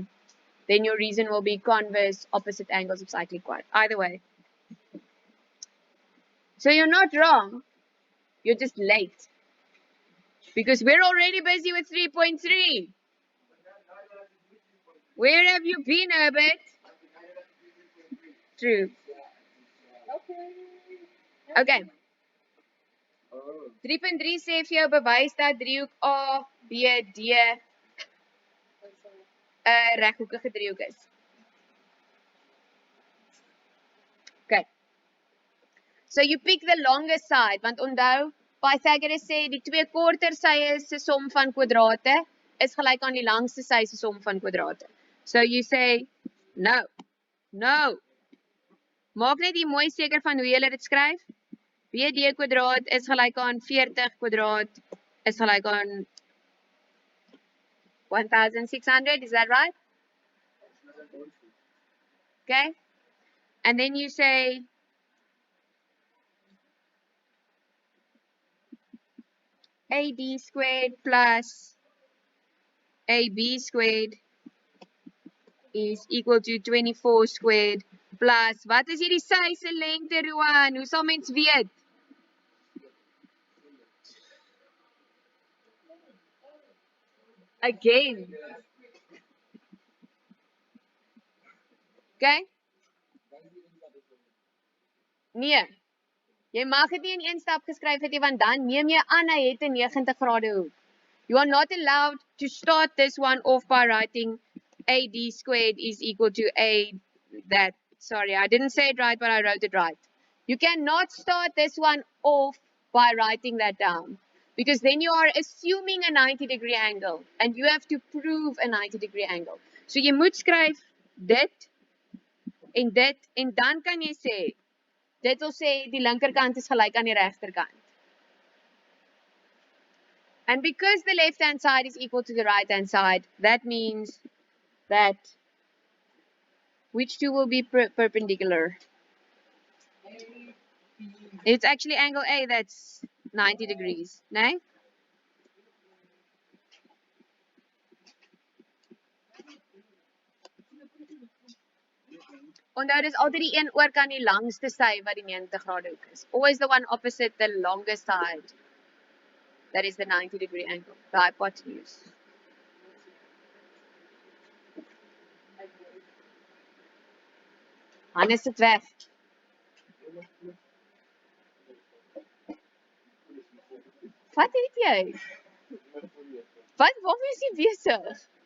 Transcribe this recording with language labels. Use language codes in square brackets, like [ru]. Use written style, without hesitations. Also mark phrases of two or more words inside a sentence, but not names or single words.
[en] Then your reason will be converse opposite angles of cyclic quad. Either way. So you're not wrong. You're just late. Because we're already busy with 3.3. Where have you been, Herbert? True. Okay. [af] 3.3 sê vir jou bewys dat driehoek ABD 'n reghoekige driehoek is. [en] Okay. So you pick the longest side, [af] want onthou Pythagoras sê die twee korter sye se som van kwadrate is gelyk aan die langste sy se som van kwadrate. [en] So you say no. No. [af] Maak net hier mooi seker van hoe jy dit skryf. BD kwadraat is gelyk aan 40 kwadraat is gelyk aan 1600, [en] is that right? Okay. And then you say AD squared plus AB squared is equal to 24 squared plus, [af] wat is hierdie sy se lengte, Roan? Hoe sal mens weet? Again. Okay? Nee. Jy mag dit nie in een stap geskryf het nie, want dan neem jy aan hy het 'n 90 grade hoek. [en] You are not allowed to start this one off by writing AD squared is equal to sorry, I didn't say it right, but I wrote it right. You cannot start this one off by writing that down, because then you are assuming a 90-degree angle, and you have to prove a 90-degree angle. [af] So jy moet skryf dit, en dan kan jy sê, dit wil sê die linkerkant is gelyk aan die regterkant. [en] And because the left-hand side is equal to the right-hand side, that means that which two will be perpendicular? It's actually angle A that's 90 degrees, [af] nee? Onthou dis altyd die een oor kan die langste sy wat die 90 grade hoek is. [en] Always the one opposite the longest side. That is the 90-degree angle, the hypotenuse. [af] Hannes het weg. Wat het jy? Waarmee is jy besig?